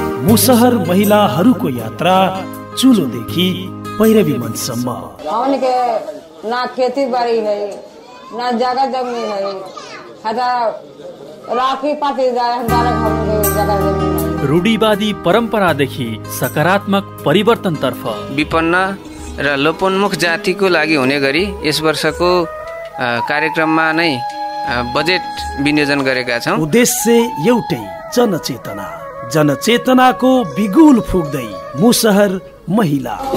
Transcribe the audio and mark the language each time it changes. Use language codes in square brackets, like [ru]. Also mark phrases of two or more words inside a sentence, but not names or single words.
[ne] मुसहर महिलाहरूको यात्रा चुलोदेखि पैरवी मनसम्म। [mai] हमके ना खेती बाड़ी है, ना जगह जमीन है, राखी पाती जाए जगह जमीन। [ne] रूढिवादी परम्परादेखि सकारात्मक परिवर्तनतर्फ विपन्न र लोपोन्मुख जातिको लागि हुने गरी यस वर्षको कार्यक्रममा नै बजेट विनियोजन गरेका छौँ। उद्देश्य एउटै, जनचेतनाको बिगुल फुक्दै मुसहर महिला।